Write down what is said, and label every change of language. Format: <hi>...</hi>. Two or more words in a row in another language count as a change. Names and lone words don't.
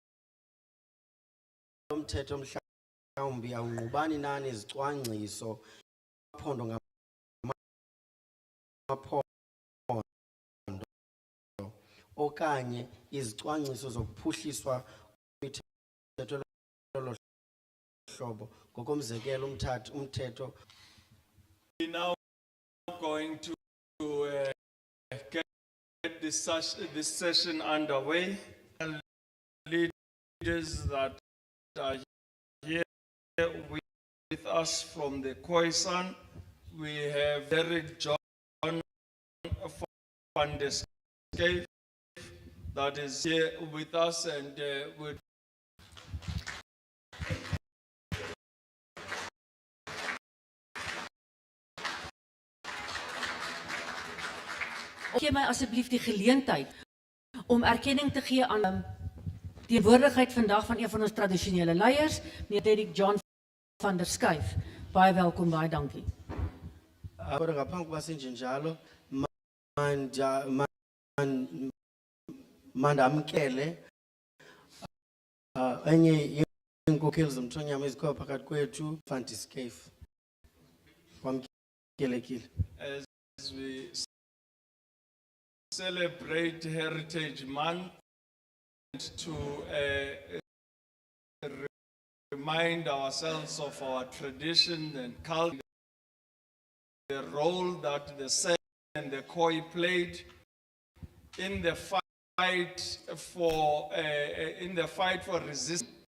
<xh>mthetho mhlawumbi awungqubani nani izicwangciso phondo ngamaphondo okanye izicwangciso zokuphuhliswa kwemithetho lolo hlobo ngokomzekelo umthetho.</xh> <en>We now going to get this session underway. Leaders that are here with us from the Khoisan, we have Derek John van der Scape that is here with us, and would</en> <af>Gee my asseblief die geleentheid om erkenning te gee aan die teenwoordigheid vandag van een van ons tradisionele leiers, meneer Derek John van der Scape. Baie welkom, baie dankie.</af> <xh>Kodwa ngaphambi kuba senje njalo mandamkele enye yeenkokheli zomthonyama ezikhoyo phakathi kwethu van der Scape. Wamkelekile.</xh> <en>As we celebrate Heritage Month, to remind ourselves of our tradition and culture, the role that the San and the Khoi played in the fight for resistance.</en>